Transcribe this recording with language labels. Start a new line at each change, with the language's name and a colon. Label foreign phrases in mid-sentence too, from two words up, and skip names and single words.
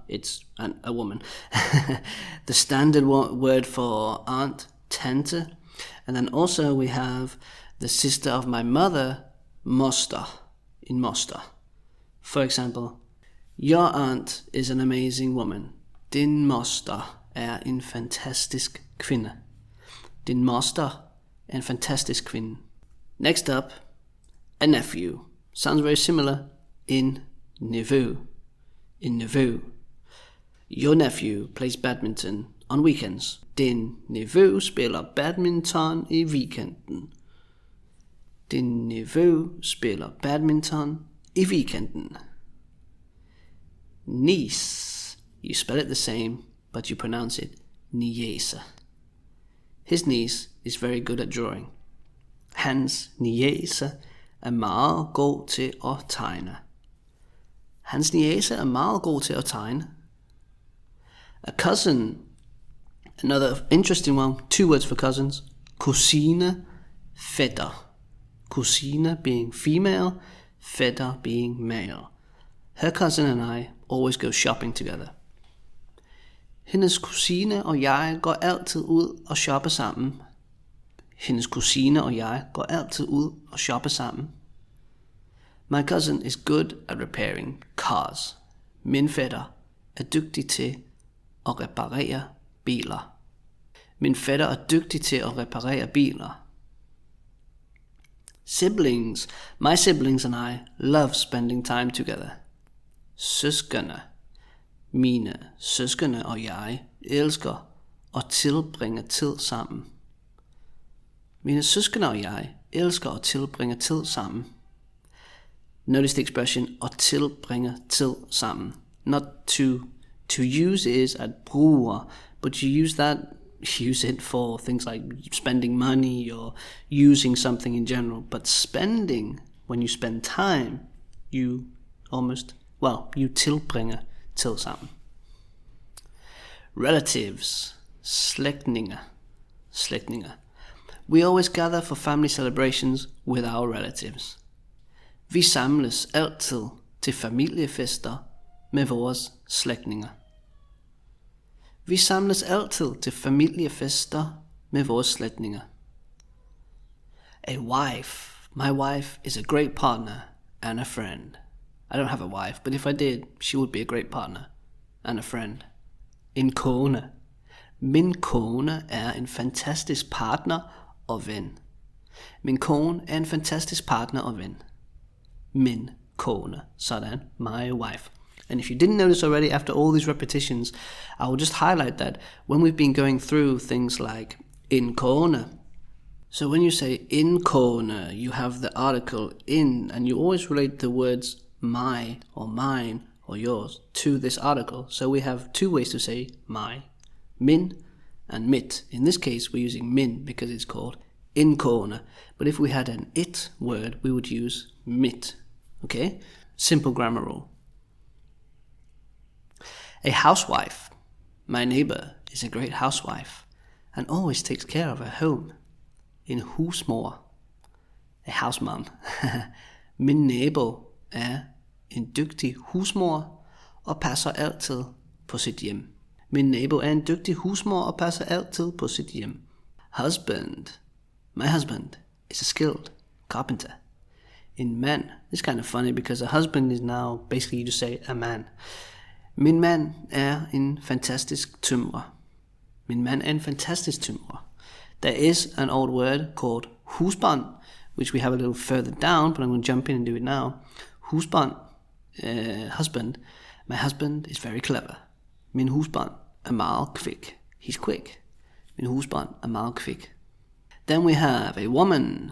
English: It's a woman. The standard word for aunt, tante. And then also we have the sister of my mother, moster,
Danish: in moster.
English: For example, your aunt is an amazing woman.
Danish: Din moster en fantastisk kvinde. Din moster en fantastisk kvinde.
English: Next up, a nephew. Sounds very similar.
Danish: En nevø. En nevø.
English: Your nephew plays badminton on weekends.
Danish: Din nevø spiller badminton i weekenden. Din nevø spiller badminton i weekenden.
English: Niece. You spell it the same, but you pronounce it niece. His niece is very good at drawing.
Danish: Hans niece er meget god til at tegne. Hans niece er meget god til at tegne.
English: A cousin. Another interesting one. 2 words for cousins.
Danish: Kusine, fætter.
English: Kusine being female, fætter being male. Her cousin and I always go shopping together.
Danish: Hendes kusine og jeg går altid ud og shopper sammen. Hendes kusine og jeg går altid ud og shopper sammen.
English: My cousin is good at repairing cars.
Danish: Min fætter er dygtig til at reparere biler. Min fætter er dygtig til at reparere biler.
English: Siblings. My siblings and I love spending time together.
Danish: Søskende. Mine søskende og jeg elsker at tilbringe tid sammen. Mine søskende og jeg elsker at tilbringe tid sammen.
English: Notice the expression
Danish: at tilbringe tid sammen.
English: Not to use is
Danish: at bruge,
English: but you use it for things like spending money or using something in general. But spending, when you spend time, you
Danish: tilbringer tid sammen.
English: Relatives,
Danish: slægtninge.
English: We always gather for family celebrations with our relatives.
Danish: Vi samles altid til familiefester med vores slægtninge. Vi samles altid til familiefester med vores slægtninge.
English: A wife. My wife is a great partner and a friend. I don't have a wife, but if I did, she would be a great partner and a friend.
Danish: En kone. Min kone er en fantastisk partner og ven. Min kone er en fantastisk partner og ven. Min kone. Sådan.
English: My wife. And if you didn't notice already after all these repetitions, I will just highlight that when we've been going through things like
Danish: in kone.
English: So when you say
Danish: in kone,
English: you have the article in, and you always relate the words my or mine or yours to this article. So we have 2 ways to say my,
Danish: min and mit.
English: In this case, we're using min because it's called
Danish: in kone.
English: But if we had an it word, we would use mit. Okay? Simple grammar rule. A housewife. My neighbor is a great housewife and always takes care of her home.
Danish: En husmor.
English: A house mom.
Danish: Min nabo er en dygtig husmor og passer altid på sit hjem. Min nabo er en dygtig husmor og passer altid på sit hjem.
English: Husband. My husband is a skilled carpenter.
Danish: En mand.
English: It's kind of funny because a husband is now basically you just say a man.
Danish: Min mand er en fantastisk tømrer. Min mand er en fantastisk tømrer.
English: There is an old word called husband, which we have a little further down, but I'm going to jump in and do it now. Husband, husband. My husband is very clever.
Danish: Min
English: husband
Danish: er meget kvik.
English: He's quick.
Danish: Min
English: husband
Danish: er meget kvik.
English: Then we have a woman.